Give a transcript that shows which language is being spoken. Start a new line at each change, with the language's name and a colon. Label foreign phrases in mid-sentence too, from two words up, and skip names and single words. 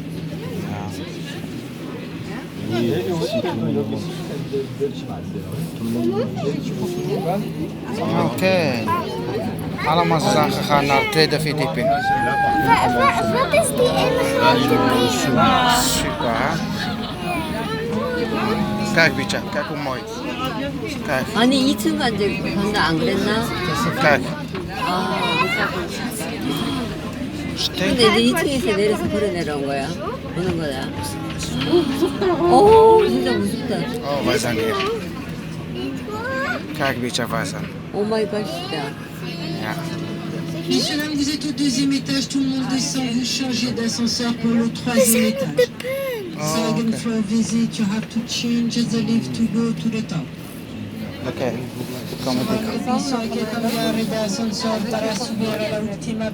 Dutch: Oké. Allemaal ze zijn gegaan naar de tweede verdieping. Wat is die ene grote Super, hè? Kijk, Bietje, kijk hoe mooi. Kijk,
Korean: 아니 2층 간다 안 그랬나?
Dutch: kijk. 아. Steek.
Korean: 근데 이제 2층에서 내려서 걸어 내려온 거야. 보는 거야. 오, 진짜 무섭다.
Dutch: Oh, wij zijn hier. Kijk, Bietje, wij zijn.
English: oh my god
Korean: 진짜.
Dutch: Ja.
French: Messieurs, dames, vous êtes au deuxième étage, tout le monde descend, vous changez d'ascenseur pour le troisième étage.
English: Second floor visit, you have to change the lift to go to the top.
Dutch: Oké, kom maar.
Spanish: Aviso a que cambiare de ascensor para subir a la última